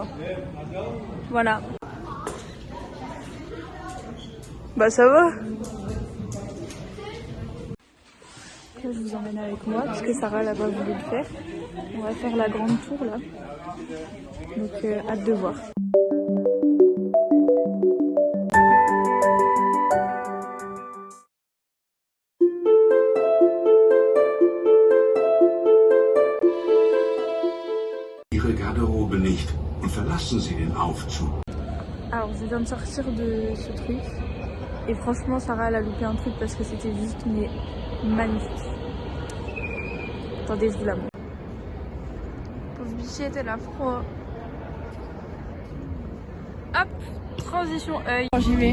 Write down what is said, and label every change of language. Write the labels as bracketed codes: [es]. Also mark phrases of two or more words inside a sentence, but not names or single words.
[fr] Voilà. Bah ça va. Là, je vous emmène avec moi parce que Sarah là-bas voulait le faire. On va faire la grande tour là. Donc hâte de voir. [de] Ihre Garderobe nicht und verlassen Sie den Aufzug. [fr] Alors je viens de sortir de ce truc et franchement Sarah elle a loupé un truc parce que c'était juste mais magnifique. Attendez, je vous la montre. Pauvre bichette, elle a froid. Hop, transition œil. J'y vais.